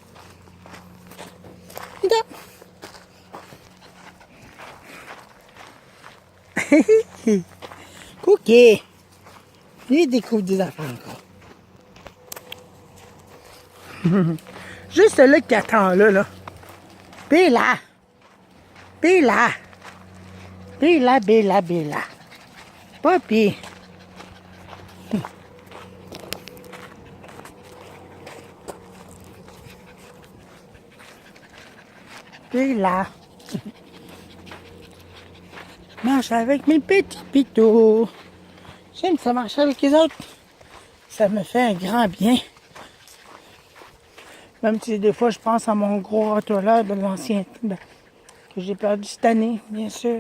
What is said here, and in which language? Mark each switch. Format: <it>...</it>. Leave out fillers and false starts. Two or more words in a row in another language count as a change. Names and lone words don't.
<fr>Viens. Cookie. Il découvre des affaires encore. Juste là qui attend là. Bella. Bella. Bella, Bella, Bella. Papi. Bella. Marche avec mes petits pitous. J'aime ça marcher avec les autres. Ça me fait un grand bien. Même si des fois je pense à mon gros rottweiler de l'ancien que j'ai perdu cette année, bien sûr.</fr>